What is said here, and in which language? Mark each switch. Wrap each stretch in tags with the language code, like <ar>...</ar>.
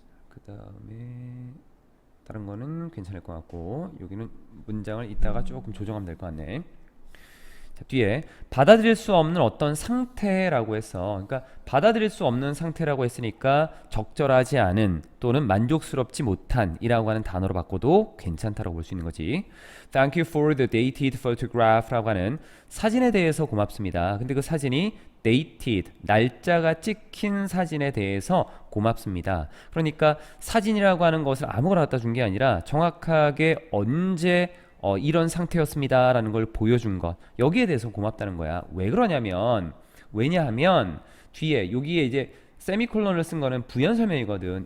<ko>그 다음에 다른 거는 괜찮을 것 같고 여기는 문장을 이따가 조금 조정하면 될 것 같네. 자, 뒤에 받아들일 수 없는 어떤 상태라고 해서 그러니까 받아들일 수 없는 상태라고 했으니까 적절하지 않은 또는 만족스럽지 못한 이라고 하는 단어로 바꿔도 괜찮다라고 볼 수 있는 거지.</ko> <en>Thank you for the dated photograph</en> <ko>라고 하는 사진에 대해서 고맙습니다. 근데 그 사진이 dated, 날짜가 찍힌 사진에 대해서 고맙습니다. 그러니까 사진이라고 하는 것을 아무거나 갖다 준 게 아니라 정확하게 언제 이런 상태였습니다 라는 걸 보여준 것, 여기에 대해서 고맙다는 거야. 왜 그러냐면 왜냐하면 뒤에 여기에 이제 세미콜론을 쓴 거는 부연 설명이거든.</ko>